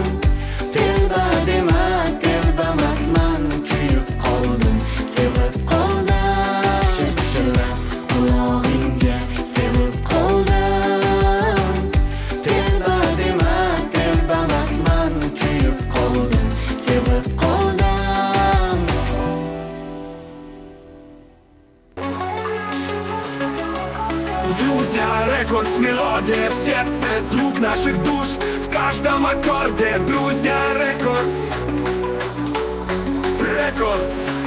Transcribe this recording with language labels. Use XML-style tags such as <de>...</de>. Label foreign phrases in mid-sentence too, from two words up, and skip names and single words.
<uz>Telba dema, telbamasman, kuyib qoldim, sevib qoldim. Pichir-pichirlab qulog'ingga sevib qoldim. Telba dema, telbamasman, kuyib qoldim, sevib qoldim.</uz> <ru>Друзья Рекордс, мелодия в сердце, звук наших душ в каждом аккорде. Друзья Рекордс, Рекордс.</ru>